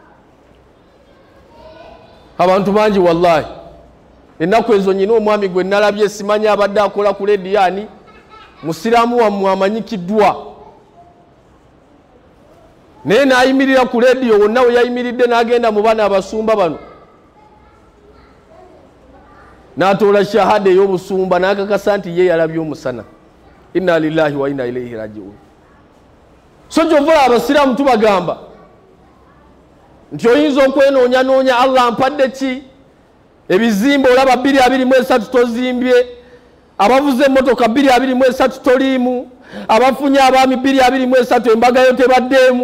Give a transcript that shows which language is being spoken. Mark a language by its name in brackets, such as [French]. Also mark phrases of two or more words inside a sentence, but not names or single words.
[Ganda] Abantu bangi wallahi ennaku ezo nyina omwami gwe nalabye simanyi abadde akola ku lediyani, musiraamu wammwe amanyikiddwa, naye n'ayimirira ku lediyo, wonna we yayimiridde n'agenda mu bana abasumba bano n'atoola shahada ey'obusumba n'akakasa nti ye yalabye omusana. [Arabic] إنا لله وإنا إليه راجعون. [Ganda] So gy'ovola abasiraamu tubagamba nti oyinza okwenoonya Allah ampadde ki? Ebizimbe olaba 2023 tozimbye, abavuze emmotoka 223 toliimu, abafunye abaami 223 embagayo tebaddemu.